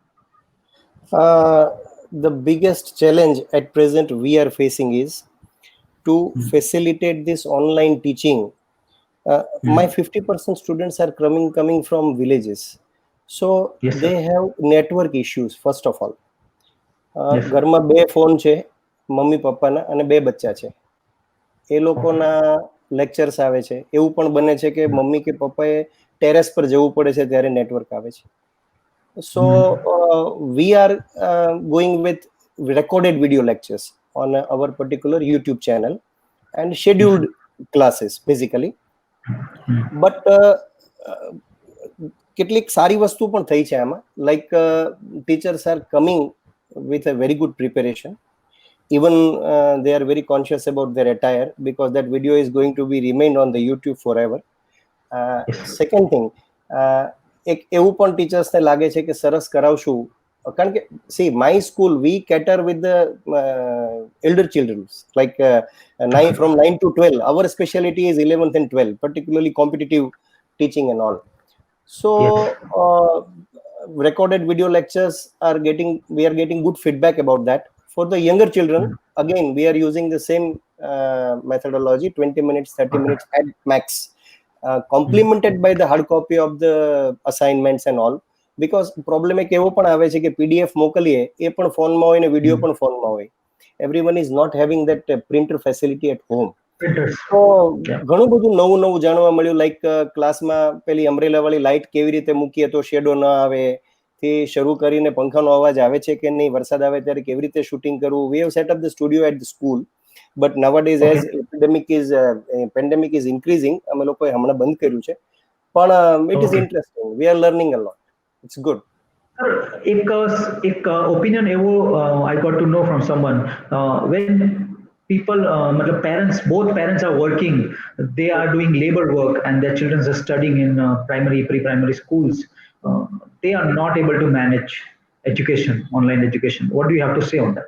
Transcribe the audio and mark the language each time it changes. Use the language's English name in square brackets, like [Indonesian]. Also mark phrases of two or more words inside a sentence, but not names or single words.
[English] The biggest challenge at present we are facing is to facilitate this online teaching. My 50% students are coming from villages, so Yes, sir. they have network issues. First of all, Yes, sir. [Gujarati] ઘરમાં બે ફોન છે, મમ્મી પપ્પાના, અને બે બચ્ચા છે. એ લોકોના લેક્ચર્સ આવે છે. એવું પણ બને છે કે મમ્મી કે પપ્પાએ ટેરેસ પર જવું પડે છે ત્યારે નેટવર્ક આવે છે. [English] So we are going with recorded video lectures on our particular YouTube channel and scheduled classes basically. [Gujarati] But કેટલીક સારી વસ્તુ પણ થઈ છે આમાં, [English] like teachers are coming with a very good preparation. Even they are very conscious about their attire, because that video is going to be remained on the YouTube forever. Second thing, [Gujarati] એક એવું પણ ટીચર્સને લાગે છે કે સરસ કરાવશું, કારણ કે [English] see, my school, we cater with the elder children, like from 9 to 12. Our specialty is 11th and 12, particularly competitive teaching and all. So recorded video lectures we are getting good feedback about that. For the younger children, again, we are using the same methodology, 20 minutes, 30 minutes at max, complemented by the hard copy of the assignments and all. Because problem [Gujarati] એક એવો પણ આવે છે કે PDF મોકલીએ, એ પણ ફોનમાં હોય ને વિડીયો પણ ફોનમાં હોય. [English] Everyone is not having that printer facility at home. [Gujarati] તો ઘણું બધું નવું નવું જાણવા મળ્યું, લાઈક ક્લાસમાં પેલી અમ્બ્રેલા વાળી લાઇટ કેવી રીતે મૂકીએ તો શેડો ન આવે, થી શરૂ કરીને પંખાનો અવાજ આવે છે કે નહીં, વરસાદ આવે ત્યારે કેવી રીતે શૂટિંગ કરવું. [English] We have set up the studio at the school, but nowadays as pandemic is increasing, [Gujarati] અમે લોકોએ હમણાં બંધ કર્યું છે. [English] પણ it is interesting. We are learning a lot. It's good. [Hindi] एक ओपिनियन है वो [English] I got to know from someone when people मतलब parents, both parents are working, they are doing labor work and their children are studying in primary pre-primary schools, uh, they are not able to manage education, online education. What do you have to say on that?